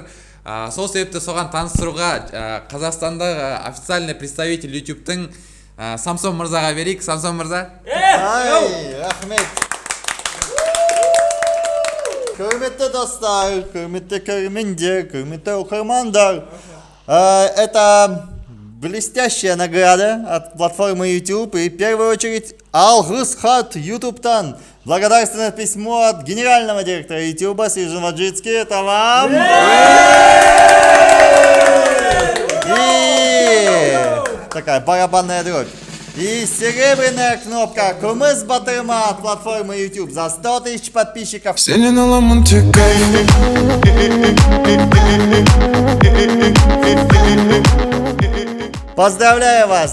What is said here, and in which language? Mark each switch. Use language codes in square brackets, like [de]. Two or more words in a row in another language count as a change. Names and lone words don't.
[kk] Сол себепті соған таныстыруға Қазақстандағы [ru] официальный представитель [kk] YouTube-тың Самсон мырзаға берейік. Самсон мырза. Рахмет. Құрметті достар, құрметті көрермендер, құрметті оқырмандар. [ru] Это блестящая награда от платформы YouTube и в первую очередь [kk] Алгыс хат YouTube-тан. [ru] Благодарственное письмо от генерального директора YouTube Сержан Ваджицкий. Это вам. И такая барабанная дробь. И серебряная кнопка [kk] «Күміс батырма» [ru] от платформы YouTube за 100 тысяч подписчиков. Поздравляю вас!